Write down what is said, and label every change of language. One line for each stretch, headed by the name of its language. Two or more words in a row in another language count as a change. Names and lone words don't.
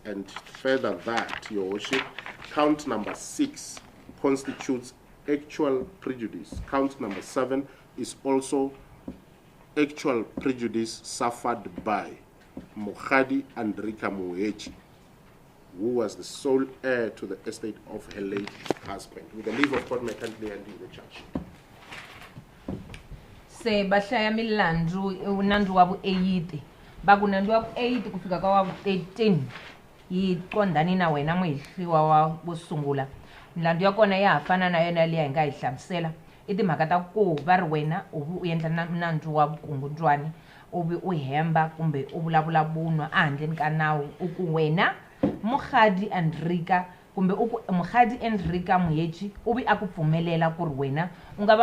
English: And further that, Your Worship, count number 6 constitutes actual prejudice. Count number 7 is also actual prejudice suffered by Mokhadi Andrika Muechi, who was the sole heir to the estate of her late husband. With the leave of court, may I kindly hand you the charge.
Tsonga: Se bahlaya milandzu unandzu wabu 8 bakunandzu wabu 8 kufika kwa wabu 13 yiqondani na wena mwihliwa wa busungula milandzu ya kona ya hafana na yona liya nga hihlamusela timhaka ta ku va ri wena u endla nandzu wa vukungundzwani uvi u hemba kumbe u vulavula vunwa ehandleni ka nawu u ku wena Mokhadi Andrika kumbe u ku Mokhadi Andrika Muechi uvi a ku pfumelela ku ri wena u nga va